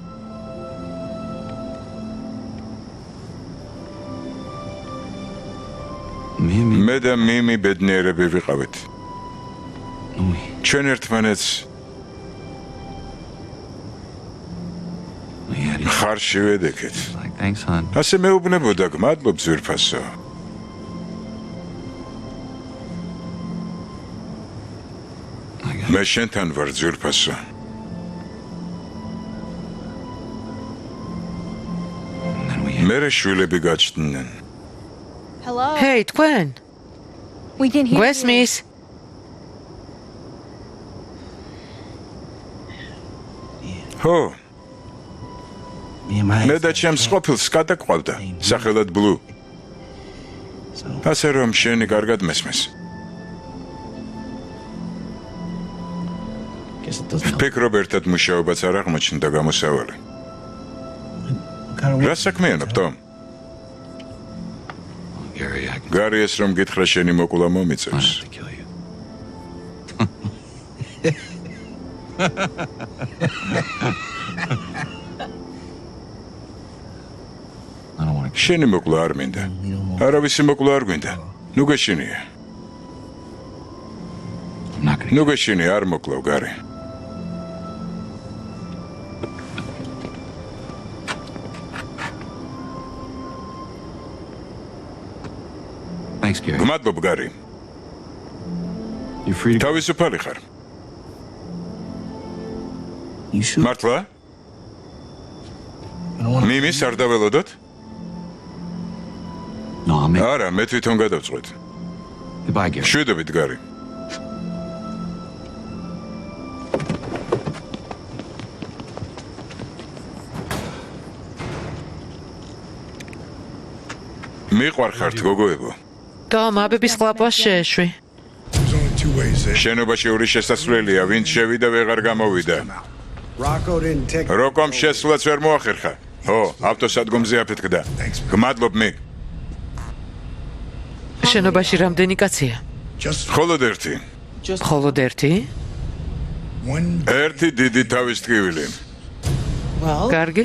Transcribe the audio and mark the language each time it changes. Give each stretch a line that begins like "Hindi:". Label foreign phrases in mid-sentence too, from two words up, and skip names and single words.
Georgian: Mimi. მე და მიმი ბედნიერები ვიყავით.
English: We.
Georgian: ჩვენ ერთმანეთს
English: We had each
Georgian: ხარში ვედექეთ.
English: like, thanks, hon.
Georgian: ასე მეუბნებოდა, გმადლობ ძვირფასო. მე შენთან ვარ ძვირფასო.
English: And then we had
Georgian: მერე შვილები გაჩნდნენ.
English: Hello.
Georgian: ჰეი, თქვენ?
English: We can hear you.
Georgian: გვესმის? ხო,
English: Me and my
Georgian: მე და ჩემს ყოფილს გადაყავდა, სახელად ბლუ. ასე რომ შენი კარგად მესმის.
English: guess it doesn't help.
Georgian: ფიქრობ ერთად მუშაობაც არ აღმოჩნდა გამოსავალი.
English: Kind of
Georgian: რა საქმიანობ, თომ?
English: Gary, I can
Georgian: გარი ეს რომ გითხრა შენი მოკვლა
English: I
Georgian: მომიწევს.
English: have to kill you. I don't want to.
Georgian: შენი მოკვლა არ მინდა. არავისი მოკვლა არ გვინდა. ნუ გეშინია.
English: I'm not gonna.
Georgian: ნუ გეშინია, არ მოკლავ, გარი.
English: Thanks, Gary.
Georgian: გმადლობ, გარი.
English: You're free to go.
Georgian: თავისუფალი ხარ.
English: You should.
Georgian: მართლა?
English: I don't want to.
Georgian: მიმის არ დაველოდოთ?
English: No, I'll make.
Georgian: არა, მე თვითონ გადავწყვეტ.
English: Goodbye, Gary.
Georgian: შვიდობით, გარი. მიყვარხართ, გოგოებო. ტომ, აბების ყლაპას შეეშვი.
English: There's only two ways in.
Georgian: შენობაში ორი შესასვლელია, ვინც შევიდა ვეღარ გამოვიდა.
English: Rocco didn't take.
Georgian: როკომ შესვლაც ვერ მოახერხა. ო, ავტოსადგომზე აფეთქდა. გმადლობ, მიგ. შენობაში რამდენი კაცია?
English: Just
Georgian: მხოლოდ ერთი. მხოლოდ ერთი?
English: one.
Georgian: ერთი დიდი თავის ტკივილი. კარგი?